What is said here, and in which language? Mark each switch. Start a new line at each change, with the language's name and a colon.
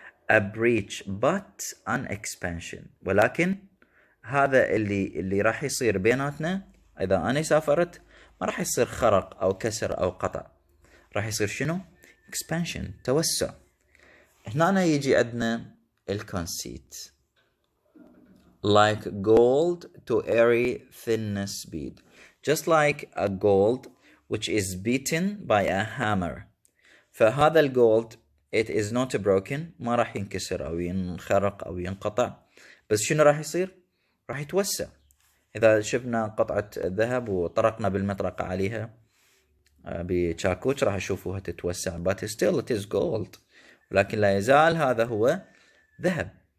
English: A breach but an expansion,
Arabic: ولكن هذا اللي راح يصير بيناتنا اذا انا سافرت ما راح يصير خرق او كسر او قطع, راح يصير شنو؟ expansion, توسع. هنا يجي عندنا الكونسيت.
English: Like gold to airy thinness bead, just like a gold which is beaten by a hammer.
Arabic: فهذا الجولد
English: it is not broken,
Arabic: ما راح ينكسر او ينخرق او ينقطع, بس شنو راح يصير؟ راح يتوسع. إذا شفنا قطعة ذهب وطرقنا بالمطرقة عليها بشاكوش راح نشوفوها تتوسع,
English: but still it is gold,
Arabic: ولكن لا يزال هذا هو ذهب.